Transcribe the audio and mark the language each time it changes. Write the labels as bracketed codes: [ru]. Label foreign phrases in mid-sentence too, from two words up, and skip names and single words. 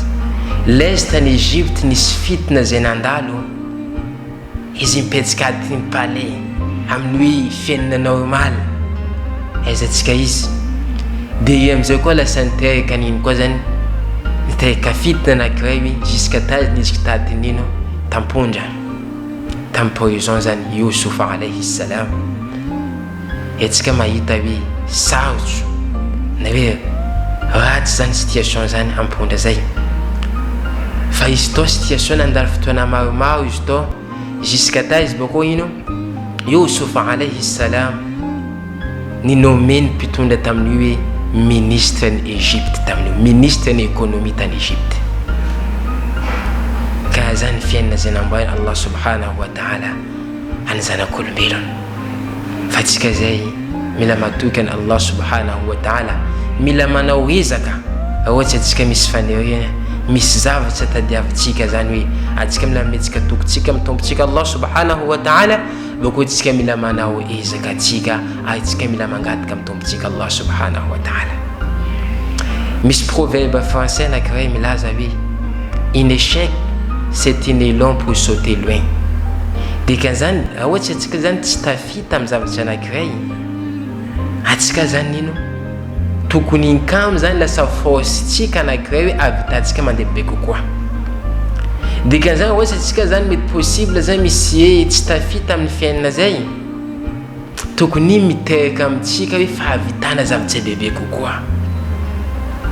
[mg] Laizy tany Egypte nisy fitina zay nandalo, izy mipetsika atin'ny palais amin'ny hoe fiainana normal aizatsika izy. Dia io amizay koa lasa niteraka nino koa zany niteraka fitina anankiray hoe jusqu'à tazy nizika tatin'ino tampondra tamin'ny prison zany Yusuf [ar] عليه السلام. [mg] Etsika mahita hoe sarotro na hoe ratsy zany situation zany ampondra zay. Fa izy to situation nandalo fotoana maromaro izy to jusqu'à ta izy bako ino Yusuf [ar] عليه السلام [mg] ni nommé mpitondra tamin'io hoe ministre ny Egypte, tamin'io ministre ny économie tany Egypte. Ka zany fiainana zay namboarina [ar] الله سبحانه وتعالى [mg] any zanak'olombelona. Fa tsika zay mila matoky any [ar] الله سبحانه وتعالى, [mg] mila manao ezaka ohatsy atsika misy faniriana, misy zavatra tadiavintsika zany hoe atsika mila metsika tokontsika mitompontsika [ar] الله سبحانه وتعالى, [mg] bako tsika mila manao ezaka atsika ary tsika mila mangataka mitompontsika [ar] الله سبحانه وتعالى. [mg] Misy [fr] proverbe français [mg] anankiray milaza hoe [fr] un échec c'est un élan pour sauter loin. [mg] Dika zany ohatsy atsika zany tsy tafita amin'ny zavatra anankiray, atsika zany ino tokony inkamo zany lasa forcetsika anankiray hoe avitantsika mandeha be kokoa. Dikan'izany ohatsy atsika zany mety possible zany misy tsy tafita amin'ny fiainana zay, tokony miteraka amintsika hoe fahavitana zavatra bebe kokoa.